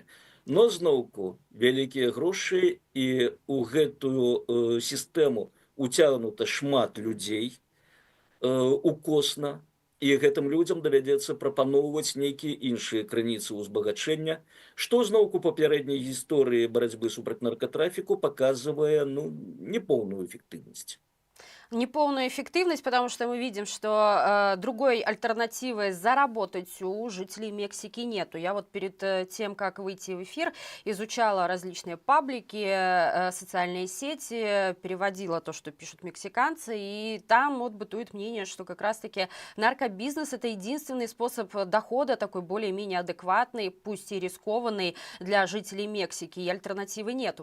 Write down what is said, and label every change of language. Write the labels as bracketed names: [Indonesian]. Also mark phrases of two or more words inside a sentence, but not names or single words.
[Belarusian] Но зноўку вялікія грошы, і ў гэтую сістэму уцягнута шмат людзей укосна, і гэтым людзям давядзецца прапаноўваць нейкія іншыя крыніцы ўзбагачэння, што зноўку папярэдняй гісторыі барацьбы супраць наркатрафіку паказвае непоўную эфектыўнасць. [Russian] Неполную эффективность, потому что мы видим, что другой альтернативы заработать у жителей Мексики нету. Я вот перед тем, как выйти в эфир, изучала различные паблики, социальные сети, переводила то, что пишут мексиканцы, и там вот бытует мнение, что как раз-таки наркобизнес – это единственный способ дохода, такой более-менее адекватный, пусть и рискованный для жителей Мексики, и альтернативы нету.